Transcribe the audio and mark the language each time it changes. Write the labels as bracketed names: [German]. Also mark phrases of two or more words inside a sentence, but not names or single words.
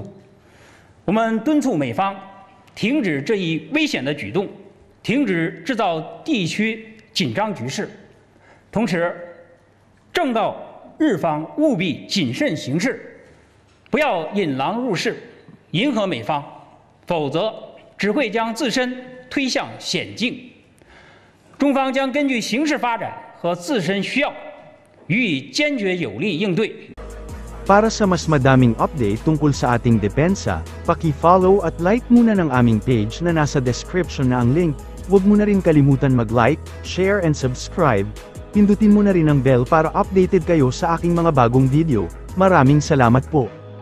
[Chinese] 我们敦促美方停止这一危险的举动，停止制造地区紧张局势，同时正告日方务必谨慎行事，不要引狼入室，迎合美方，否则只会将自身推向险境。中方将根据形势发展和自身需要，予以坚决有力应对。 [Filipino] Para sa mas madaming update tungkol sa ating depensa, paki-follow at like muna ng aming page na nasa description na ang link. Huwag mo na rin kalimutan mag-like, [English] share and subscribe. [Filipino] Pindutin mo na rin ang bell para updated kayo sa aking mga bagong video. Maraming salamat po.